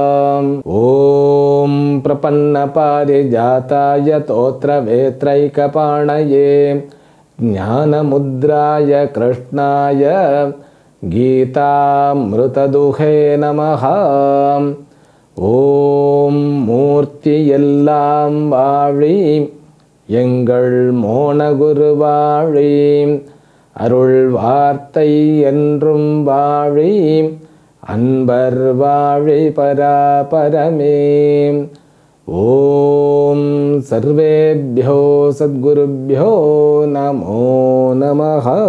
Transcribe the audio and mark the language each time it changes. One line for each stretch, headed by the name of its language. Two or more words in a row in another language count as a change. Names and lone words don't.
Sanskrit: ॐ प्रपन्नपारिजाताय तोत्रवेत्रैकपाणये ज्ञानमुद्राय कृष्णाय गीतामृतदुहे नमः।
Tamil: ॐ மூர்த்தியெல்லாம் வாழி எங்கள் மோனகுருவாழி அருள் வார்த்தை என்றும் வாழி அன்பர் வாழி பராபரமே.
Sanskrit: ॐ सर्वेभ्यो सद्गुरुभ्यो नमो नमः.